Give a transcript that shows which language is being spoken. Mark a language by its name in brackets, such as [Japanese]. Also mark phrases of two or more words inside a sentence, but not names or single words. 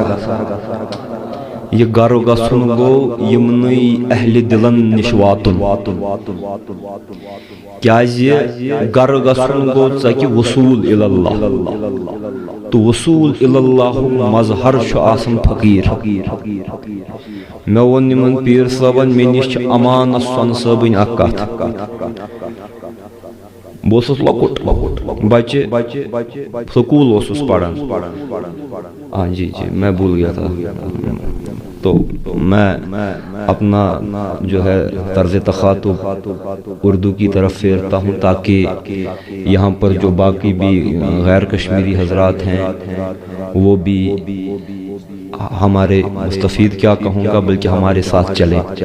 [Kashmiri] یہ گرٕ گژھُن گوٚو یِمنٕے اہلِ دلن نِش واتُن، کیازِ گرٕ گژھُن گوٚو ژکہِ وصوٗل اللہ تہٕ وصوٗل اللہُک مظہر چھُ آسان فقیٖر۔ مےٚ ووٚن یِمن پیٖر صٲبن مےٚ نِش چھِ امانس سۄنہٕ صٲبٕنۍ اکھ کتھ۔ بہٕ اوسُس لۄکُٹ بچہِ سکوٗل اوسُس پران، [Urdu] ہاں جی میں بھول گیا تھا، تو میں اپنا جو ہے طرز تخاطب اردو کی طرف پھیرتا ہوں تاکہ یہاں پر جو باقی بھی غیر کشمیری حضرات ہیں وہ بھی ہمارے مستفید کیا کہوں گا بلکہ ہمارے ساتھ چلیں۔